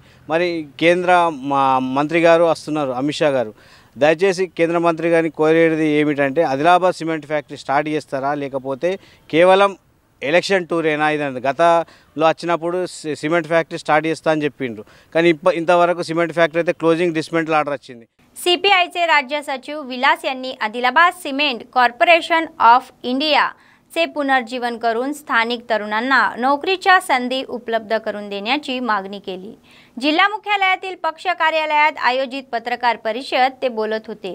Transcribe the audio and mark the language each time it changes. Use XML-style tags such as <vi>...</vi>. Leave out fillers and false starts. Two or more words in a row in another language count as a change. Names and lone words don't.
<te>మరి కేంద్ర మంత్రి గారు వస్తున్నారు, అమిత్ షా గారు, దయచేసి కేంద్ర మంత్రి గారిని కోరేది ఏమిటంటే ఆదిలాబాద్</te> <en>cement factory</en> <te>స్టార్ట్ చేస్తారా, లేకపోతే కేవలం</te> <en>election tour</en> <te>అయినా ఇదంతా గతంలో వచ్చినప్పుడు</te> <en>cement factory</en> <te>స్టార్ట్ చేస్తా అని చెప్పిండ్రు, కానీ ఇంతవరకు</te> <en>cement factory</en> <te>అయితే</te> <en>closing dismantle order</en> <te>వచ్చింది.</te> <mr>सीपीआयचे राज्य सचिव विलास यांनी आदिलाबाद सिमेंट कॉर्पोरेशन ऑफ इंडियाचे पुनर्जीवन करून स्थानिक तरुणांना नोकरीच्या संधी उपलब्ध करून देण्याची मागणी केली. जिल्हा मुख्यालयातील पक्ष कार्यालयात आयोजित पत्रकार परिषद ते बोलत होते.</mr>